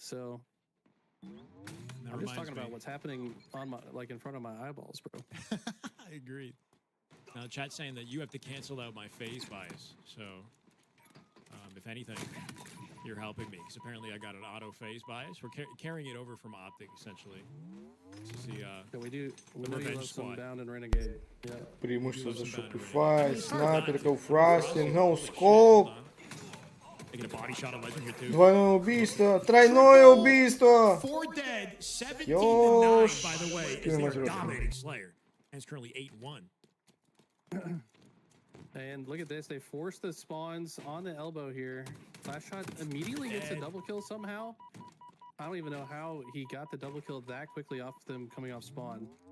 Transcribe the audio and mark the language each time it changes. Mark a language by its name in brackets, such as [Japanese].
[English] So I'm just talking about what's happening on my, like, in front of my eyeballs, bro. I agree. Now, chat's saying that you have to cancel out my FaZe bias. So, if anything, you're helping me. Because apparently I got an auto FaZe bias. We're carrying it over from Optic, essentially. This is the, Yeah, we know you Revenge love some Squad. Down and Renegade. Yeah. [Russian] Преимущество за Shopify, снайперка, фрастинг, no scope. [English] Taking a body shot on Legend here, too. [Russian] Двойное убийство, тройное убийство. [English] 4 dead, 17 to 9, [Russian] Ёж. [English] by the way, as they are dominating Slayer. And it's currently 8-1. And look at this. They force the spawns on the elbow here. Flash shot immediately gets a double kill somehow. I don't even know how he got the double kill that quickly off them coming off spawn.